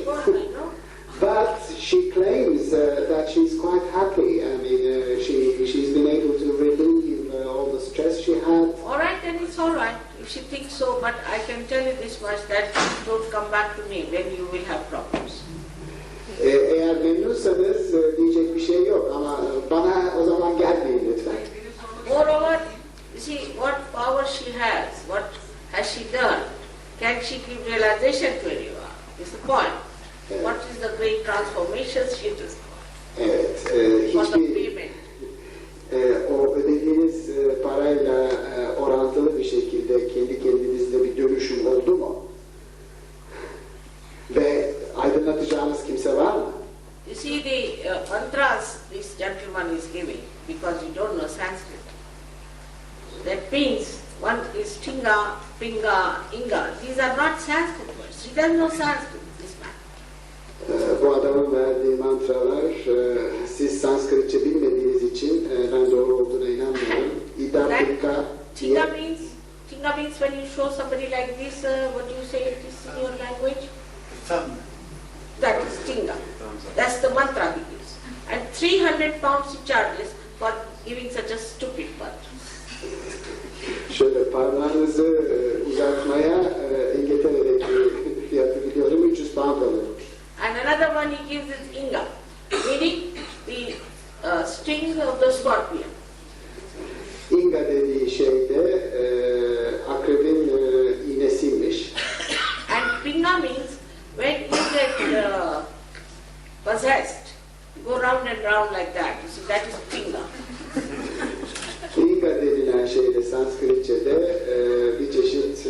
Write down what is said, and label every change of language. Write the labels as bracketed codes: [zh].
[en] Of course, I know. But she claims that she's quite happy. I mean, she's been able to relieve all the stress she had. All right, then it's all right if she thinks so, but I can tell you this much, that don't come back to me when you will have problems. [tr] Eğer memnunsanız diyecek bir şey yok ama bana o zaman gelmeyin lütfen. [en] Moreover, you see what power she has, what has she done, can she give realization to anyone, is the point. What is the great transformations she does [tr] Evet, [en] for the [tr] hiçbir [en] payment? [tr] o ödediğiniz parayla orantılı bir şekilde kendi kendinizde bir dönüşüm oldu mu? Ve aydınlatacağınız kimse var mı? [en] You see the mantras this gentleman is giving, because you don't know Sanskrit. That means one is Tinga, Pinga, Inga. These are not Sanskrit words. He doesn't know Sanskrit, this man. [tr] Bu adamın verdiği mantralar siz Sanskritçe bilmediğiniz için ben doğru olduğuna inanmıyorum. İda, Pinga, [en] Tinga means when you show somebody like this, what do you say it is in your language? That is Tinga. That's the mantra he gives. And 300 pounds he charges for giving such a stupid mantra. [tr] Şöyle parmağınızı uzatmaya İngiltere'deki fiyatı biliyorum 300 pound alıyormuş. [en] And another one he gives is Inga, meaning the sting of the scorpion. [tr] Inga dediği şey de akrebin iğnesiymiş. [en] And Pinga means when you get possessed, you go round and round like that. You see, that is Pinga. [tr] Pinga denilen şey de Sanskritçe'de bir çeşit